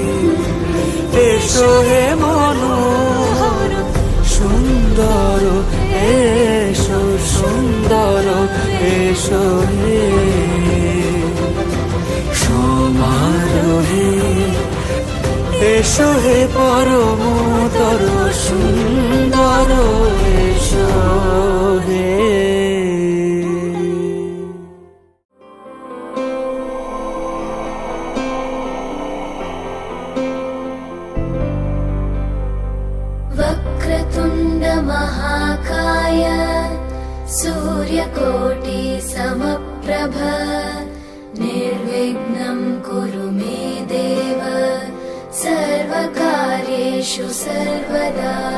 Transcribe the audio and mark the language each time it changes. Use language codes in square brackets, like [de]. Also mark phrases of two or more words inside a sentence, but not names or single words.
[bn] এসো হে মনোহর সুন্দর, এসো সুন্দর, এসো হে সমারোহে। এসো হে পরমতর সুন্দর, এসো হে। [sa] वक्रतुण्ड महाकाय सूर्यकोटि समप्रभ, निर्विघ्नं कुरु मे देव, सर्वकार्येषु सर्वदा।